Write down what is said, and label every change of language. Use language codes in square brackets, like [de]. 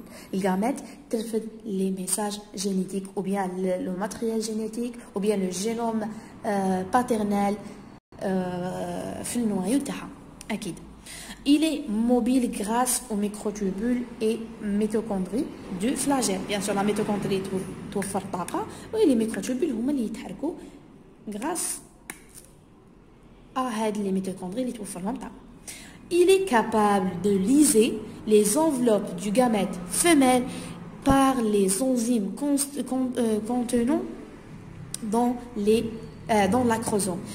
[fr] Les gamètes [ar] ترفد [fr] les messages génétiques ou bien le matériel génétique ou bien le génome paternel [ar] في النوايو تاعها أكيد. [fr] Il est mobile grâce aux microtubules et mitochondries du flagelle. Bien sûr la mitochondrie [ar] توفر طاقة و [fr] les microtubules [ar] هما اللي يتحركوا [fr] grâce à [ar] هاد [fr] les mitochondries [ar] اللي توفر لهم طاقة. [fr] Il est capable de liser les enveloppes du gamète femelle par les enzymes contenant dans l'acrosome.